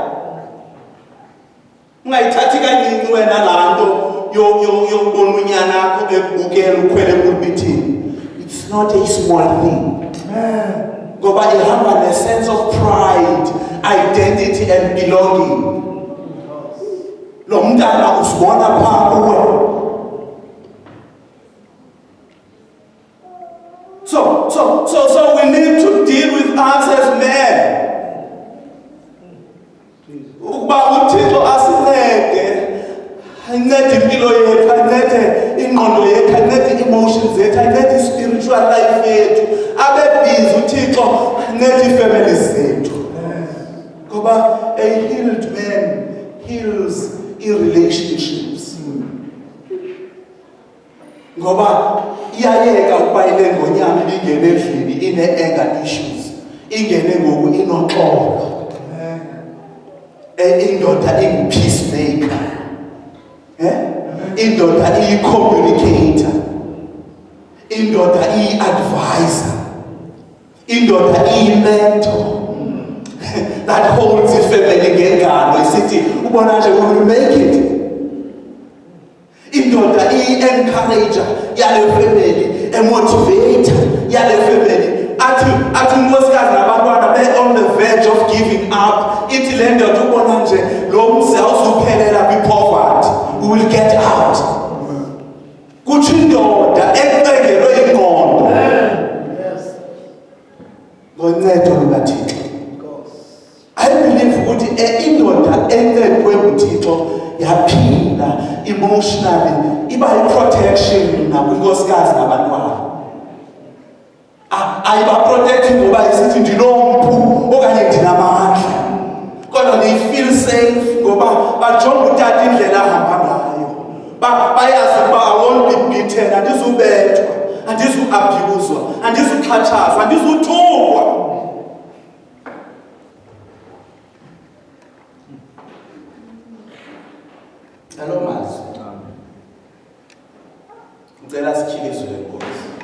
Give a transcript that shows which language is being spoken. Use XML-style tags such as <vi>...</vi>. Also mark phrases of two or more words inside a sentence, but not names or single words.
<xh>Ungayithathi kancinci wena laa nto yokubona unyana akho ekubukela ukhwele pulpitini.</xh> <en>It's not a small thing.</en> <xh>Ngoba ihamba ne-</xh> <en>sense of pride, identity and belonging.</en> <xh>Lo mntana usibona phaa kuwe.</xh> <en>So we need to deal with us as men.</en> <xh>Ukuba uThixo asincede, ancede impilo yethu, ancede ingqondo yethu, ancede emotions zethu, ancede</xh> <en>spiritual life</en> <xh>yethu. Abe busy uThixo ancede families zethu.</xh> <en>Ngoba a healed man heals relationships.</en> <xh>Ngoba iyayeka ukuba ile ngonyama ingene endlini ine-</xh> <en>anger issues</en> <xh>ingene ngoku inoxolo. indoda ingu-peacemaker, indoda iyi-communicator, indoda iyi-advisor, indoda iyi-mentor</xh> <en>that holds</en> <xh>ifamily ngengalo isithi ubona nje</xh> <en>we will make it.</en> <xh>Indoda iyi-encourager yale family, emotivator yale family. Athi unkosikazi nabantwana be-</xh> <en>on the verge of giving up,</en> <xh>ithi le ndoda ubona nje lo mzi awuzuphelela kwi-poverty,</xh> <en>we will get out.</en> <xh>Kuthi indoda encengelwe ingqondo ngoncedo lukaThixo.</xh> <en>I believe</en> <xh>ukuthi indoda encedwe nguThixo yaphila emotionally, iba yi-protection nakwinkosikazi nabantwana. Ayiba-protect ngoba isithi ndinompu okanye ndinamandla, kodwa</xh> <en>they feel safe</en> <xh>ngoba bajonga utata indlela ahamba ngayo. Bayazi ukuba</xh> <en>I won't be beaten,</en> <xh>andizubethwa, andizu-abhuzwa, andizuxhatshazwa, andizuthukwa. Hello mazi, ngicela sityikizwe le nkosi.</xh>